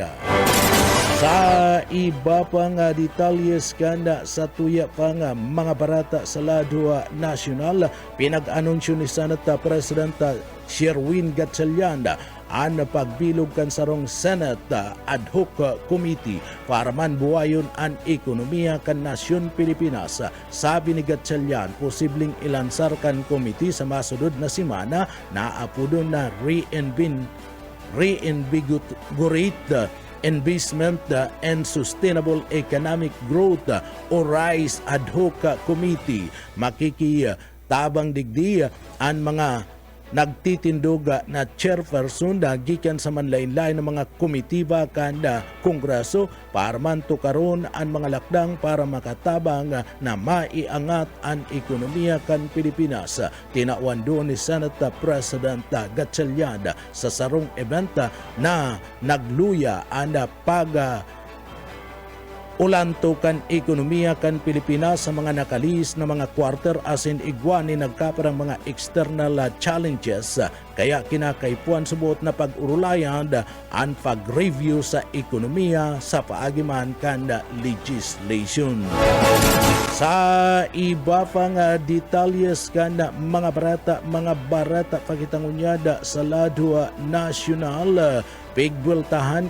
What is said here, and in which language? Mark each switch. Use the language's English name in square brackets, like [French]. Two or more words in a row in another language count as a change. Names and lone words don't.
[Bikol] Sa iba pang detalyes kanda sa tuya pang mga barata sa lado nasyonal, pinag-anunsyo ni Senate President Sherwin Gatchalian ang pagbilog kan sarong Senate Ad Hoc Committee para manbuhayon ang ekonomiya kan nasyon Pilipinas. Sabi ni Gatchalian, posibleng ilansar kan committee sa masudod na simana na apudon na reinvigorate Investment and Sustainable Economic Growth o RISE Ad Hoc Committee. Makikitabang digdi ang mga nagtitindog na chairperson gikan sa manlain-lain ng mga komitiba kanda Kongreso para man tukaron ang mga lakdang para makatabang na maiangat ang ekonomiya kan Pilipinas. Tinawan doon ni Senate President Gatchalian sa sarong event na nagluya ang ulanto kan ekonomiya kan Pilipinas sa mga nakalis na mga quarter asin igwani nagkaparang mga [English] external challenges. [Bikol] Kaya kinakaipuan subot na pag-urulayan ang pag-review sa ekonomiya sa paagiman kan legislation. Sa iba pang detalyes kan mga barata pakitangunyada sa lado nasyonal, pigweltahan